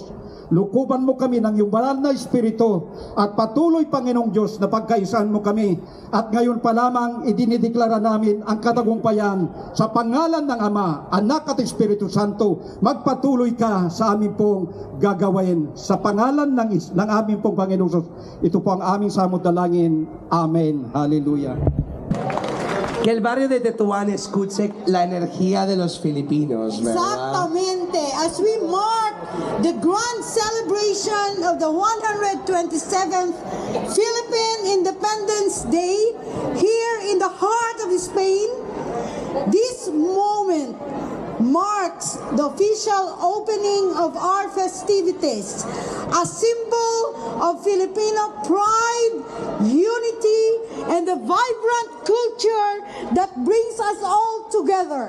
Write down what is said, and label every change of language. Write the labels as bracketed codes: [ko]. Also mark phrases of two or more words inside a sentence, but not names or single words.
[tl] Lukuban mo kami ng iyong banal na espiritu at patuloy, Panginoong Diyos, na pagkaisahan mo kami. At ngayon pa lamang idinideklara namin ang katagumpayan sa pangalan ng Ama, Anak at Espiritu Santo. Magpatuloy ka sa aming pong gagawin sa pangalan ng aming pong Panginoon Jesus. Ito po ang aming samot dalangin. Amen. Hallelujah. [es] Que el barrio de Tetuán escuche la energía de los filipinos, ¿verdad? Exactamente. [en] As we mark the grand celebration of the 127th Philippine Independence Day here in the heart of Spain, this moment marks the official opening of our festivities, a symbol of Filipino pride, unity, and the vibrant culture that brings us all together.